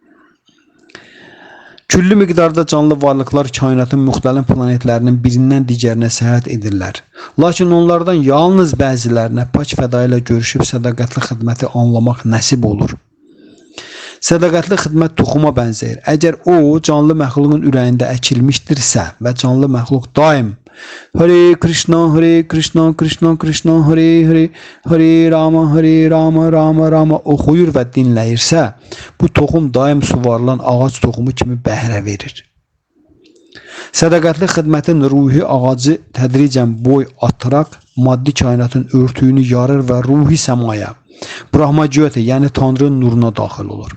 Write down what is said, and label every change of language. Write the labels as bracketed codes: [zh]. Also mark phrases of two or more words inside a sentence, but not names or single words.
[az] Küllü miqdarda canlı varlıqlar kainatın müxtəlif planetlərinin birindən digərinə səyahət edirlər. Lakin onlardan yalnız bəzilərinə pak fəda ilə görüşüb sədaqətli xidməti anlamaq nəsib olur. Sədaqətli xidmət toxuma bənzəyir. Əgər o, canlı məxluqun ürəyində əkilmişdirsə və canlı məxluq daim [sa] Hare Krishna, Hare Krishna, Krishna Krishna, Hare Hare, Hare Rama, Hare Rama, Rama Rama [az] oxuyur və dinləyirsə, bu toxum daim suvarılan ağac toxumu kimi bəhrə verir. Sədaqətli xidmətin ruhi ağacı tədricən boy ataraq maddi kainatın örtüyünü yarır və ruhi səmaya, Brahma Jyoti, yəni Tanrının nuruna daxil olur.